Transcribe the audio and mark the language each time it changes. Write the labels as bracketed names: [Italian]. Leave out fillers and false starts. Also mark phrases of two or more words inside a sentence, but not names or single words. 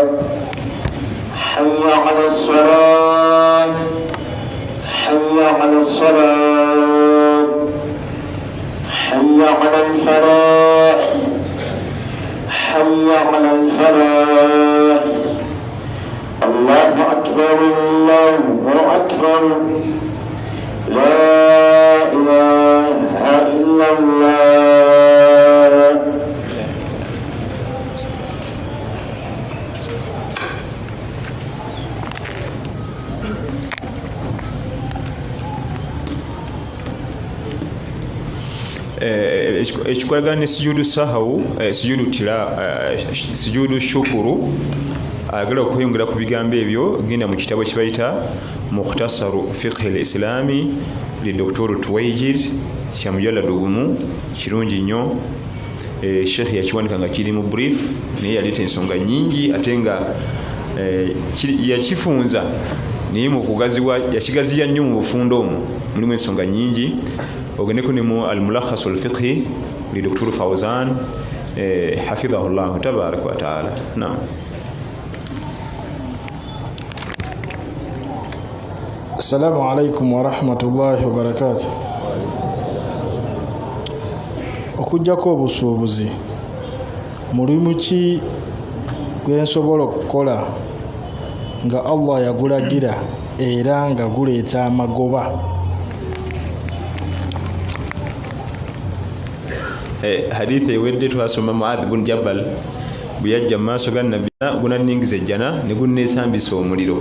[Arabic] حي على الصلاة حي على الصلاة حي على الفلاح حي على الفلاح, hayya 'ala al-falah. الله أكبر الله أكبر لا إله إلا الله. [Ganda] ekikolagana ne [Arabic] سجود السهو سجود الشكر, [Ganda] agala okweyongera ku bigambo ebyo genda mu kitabo kibayita [Arabic] مختصر الفقه الإسلامي ل [Ganda] Dr. Tuwaijir, kya mujalladu gumu, kirungi nnyo. Sheikh yakiwandika nga kiri mu brief, naye yaleeta ensonga nyingi ate nga yakifunza naye mu kugaziwa yakigaziya nnyo mu bufunda omwo mulimu ensonga nyingi. ogendeko ne mu [Arabic] الملخص الفقه ل [Ganda] Dr. [Arabic] فوزان حفظه الله تبارك وتعالى. Naam. السلام عليكم ورحمة الله وبركاته. [Ganda] Okujjako obusuubuzi mulimu ki gwensobola okukola nga Allah yagulagira era nga guleeta amagoba? Hadithi ewedde twasoma Muadh bin Jabal bwe yajja mu maaso ga Nabbi gunaningiza ejjana ne gunneesambisa omuliro.